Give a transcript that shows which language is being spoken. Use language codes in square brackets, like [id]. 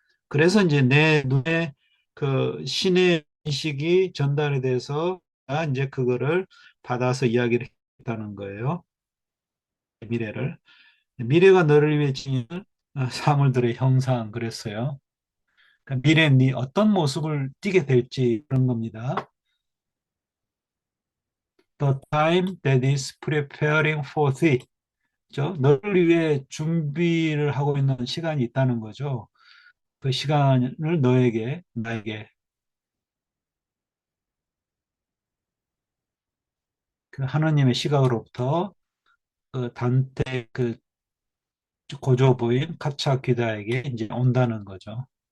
[ko] 그래서 이제 내 눈에 그 신의 인식이 전달이 돼서 나 이제 그거를 받아서 이야기를 했다는 거예요. 미래를. 미래가 너를 위해 지니는 사물들의 형상 그랬어요. 그러니까 미래에 네 어떤 모습을 띠게 될지 그런 겁니다. [en] The time that is preparing for thee. [ko] 죠? 너를 위해 준비를 하고 있는 시간이 있다는 거죠. 그 시간을 나에게 그 하나님의 시각으로부터 그 단테 그 고조 부인 카차 귀다에게 이제 온다는 거죠.